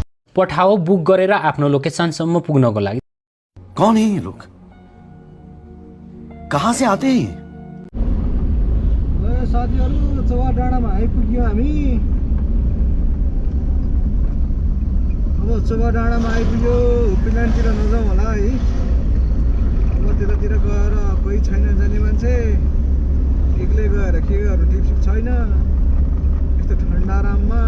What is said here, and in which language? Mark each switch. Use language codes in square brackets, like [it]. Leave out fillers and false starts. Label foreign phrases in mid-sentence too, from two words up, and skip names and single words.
[ne] पठाओ बुक गरेर आफ्नो लोकेसनसम्म पुग्नको लागि। [hi] कौन है ये लोग? कहाँ से आते हैं? [ne] साथीहरू चौवा डाँडामा आइपुग्यौँ हामी। अब चौवा डाँडामा आइपुग्यो। हुप्पील्यान्डतिर नजाउँ होला है। अब त्यतातिर गएर कोही छैन जाने मान्छे, एक्लै गएर के गर्नु, टिपसिप छैन यस्तो ठन्डा आराममा।